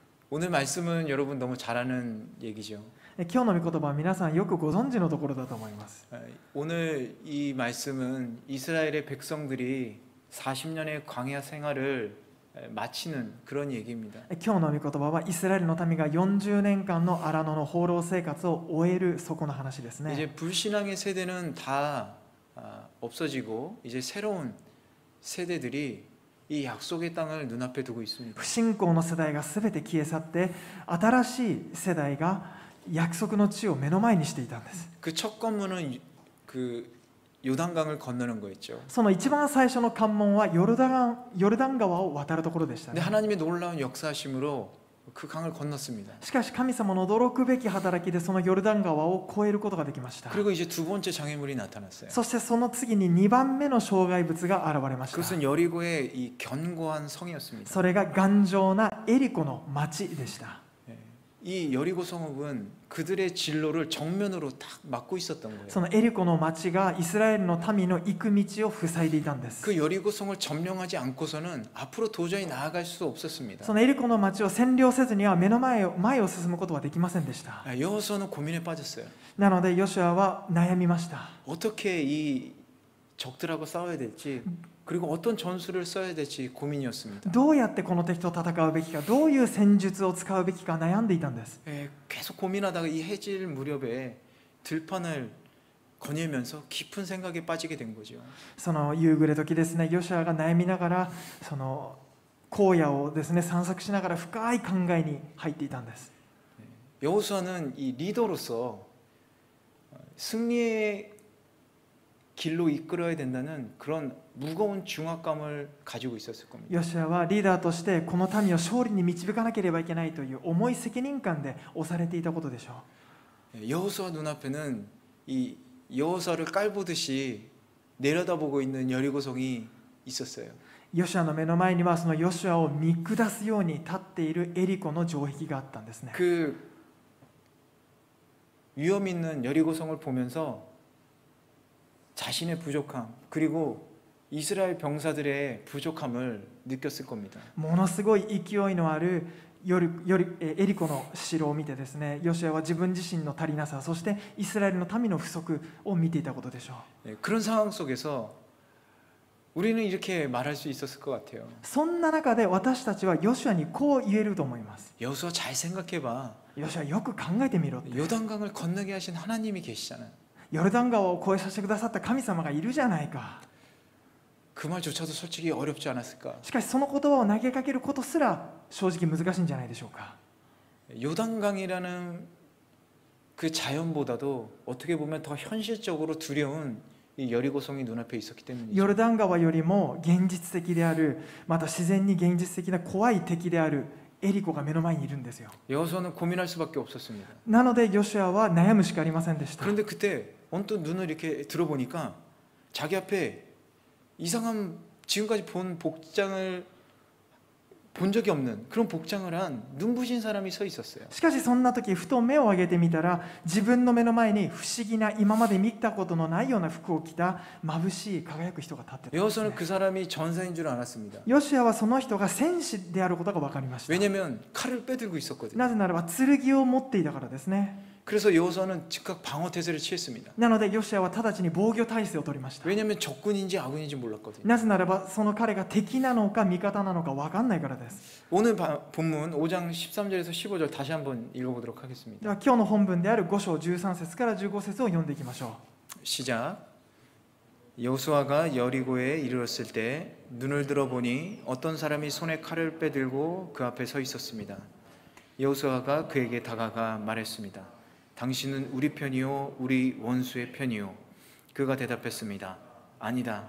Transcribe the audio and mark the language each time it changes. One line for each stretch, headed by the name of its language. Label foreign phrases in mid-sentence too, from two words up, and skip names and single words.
Korean: 오늘 말씀은 여러분 너무 잘 아는 얘기죠.
Japanese: 今日の御言葉は皆さんよくご存知のところだと思います。
Korean: 오늘 이 말씀은 이스라엘의 백성들이 40년의 광야 생활을 마치는 그런 얘기입니다.
Japanese: 今日の御言葉はイスラエルの民が40年間の荒野の放浪生活を終えるそこの話ですね。
Korean: 이제 불신앙의 세대는 다 없어지고 이제 새로운 세대들이 이 약속의 땅을 눈앞에 두고 있습니다.
Japanese: 不信仰の世代が全て消え去って新しい世代が約束の地を目の前にしていたんです。
Korean: 그 첫 관문은 그 요단강을 건너는 거였죠.
Japanese: その一番最初の関門はヨルダン川を渡るところでしたね。
Korean: 근데 하나님의 놀라운 역사하심으로 그 강을 건넜습니다.
Japanese: しかし神様の驚くべき働きでそのヨルダン川を越えることができました。
Korean: 그리고 이제 두 번째 장애물이 나타났어요.
Japanese: そしてその次に2番目の障害物が現れました。
Korean: 그것은 여리고의 이 견고한 성이었습니다.
Japanese: それが頑丈なエリコの町でした。
Korean: 이 여리고 성읍은 그들의 진로를 정면으로 딱 막고 있었던 거예요.
Japanese: そのエリコの町がイスラエルの民の行く道を塞いでいたんです。
Korean: 그 여리고 성을 점령하지 않고서는 앞으로 도저히 나아갈 수 없었습니다.
Japanese: そのエリコの町を占領せずには前を進むことはできませんでした。
Korean: 여호수아는 고민에 빠졌어요.
Japanese: なのでヨシュアは悩みました。
Korean: 어떻게 이 적들하고 싸워야 될지 그리고 어떤 전술을 써야 될지 고민이었습니다.
Japanese: どうやってこの敵と戦うべきか、どういう戦術を使うべきか悩んでいたんです。
Korean: 계속 고민하다가 이 해질 무렵에 들판을 거닐면서 깊은 생각에 빠지게 된 거죠.
Japanese: その夕暮れ時ですね、ヨシュアが悩みながらその荒野をですね散策しながら深い考えに入っていたんです。
Korean: 여호수아는 이 리더로서 승리의 길로 이끌어야 된다는 그런 무거운 중압감을 가지고 있었을 겁니다.
Japanese: ヨシュアはリーダーとしてこの民を勝利に導かなければいけないという重い責任感で押されていたことでしょう。
Korean: 여호수아 눈앞에는 이 여호수아를 깔보듯이 내려다보고 있는 여리고성이 있었어요.
Japanese: ヨシュアの目の前にはそのヨシュアを見下すように立っているエリコの城壁があったんですね。
Korean: 그 위험 있는 여리고성을 보면서 자신의 부족함 그리고 이스라엘 병사들의 부족함을 느꼈을 겁니다.
Japanese: ものすごい勢いのあるエリコの城を見てですね、ヨシュアは自分自身の足りなさ、そしてイスラエルの民の不足を見ていたことでしょう。
Korean: 그런 상황 속에서 우리는 이렇게 말할 수 있었을 것 같아요.
Japanese: そんな中で私たちはヨシュアにこう言えると思います。
Korean: 여호수아 잘 생각해봐.
Japanese: ヨシュアよく考えてみろって。
Korean: 요단강을 건너게 하신 하나님이 계시잖아요.
Japanese: ヨルダン川を越えさせてくださった神様がいるじゃないか。
Korean: 그 말조차도 솔직히 어렵지 않았을까?
Japanese: しかしその言葉を投げかけることすら正直難しいんじゃないでしょうか。
Korean: 요단강이라는 그 자연보다도 어떻게 보면 더 현실적으로 두려운 이 여리고성이 눈앞에 있었기 때문이죠.
Japanese: ヨルダン川よりも現実的である、また自然に現実的な怖い敵であるエリコが目の前にいるんですよ。
Korean: 여호수아는 고민할 수밖에 없었습니다.
Japanese: なのでヨシュアは悩むしかありませんでした。
Korean: 그런데 그때 언뜻 눈을 이렇게 들어보니까 자기 앞에 이상한 지금까지 본 복장을 본 적이 없는 그런 복장을 한 눈부신 사람이 서 있었어요.
Japanese: しかしそんな時ふと目を上げてみたら、自分の目の前に不思議な今まで見たことのないような服を着た眩しい輝く人が立ってたんですね。
Korean: 여호수아는 그 사람이 전사인 줄 알았습니다.
Japanese: ヨシュアはその人が戦士であることが分かりました。
Korean: 왜냐하면 칼을 빼들고 있었거든요.
Japanese: なぜならば剣を持っていたからですね。
Korean: 그래서 여호수아는 즉각 방어 태세를 취했습니다.
Japanese: なのでヨシュアは直ちに防御態勢を取りました。
Korean: 왜냐하면 적군인지 아군인지 몰랐거든요.
Japanese: なぜならばその彼が敵なのか味方なのか分かんないからです。
Korean: 오늘 본문 5장 13절에서 15절 다시 한번 읽어보도록 하겠습니다.
Japanese: では今日の本文である5章13節から15節を読んでいきましょう。
Korean: 시작. 여호수아가 여리고에 이르렀을 때 눈을 들어보니 어떤 사람이 손에 칼을 빼들고 그 앞에 서 있었습니다. 여호수아가 그에게 다가가 말했습니다. 당신은 우리 편이요 우리 원수의 편이요. 그가 대답했습니다. 아니다.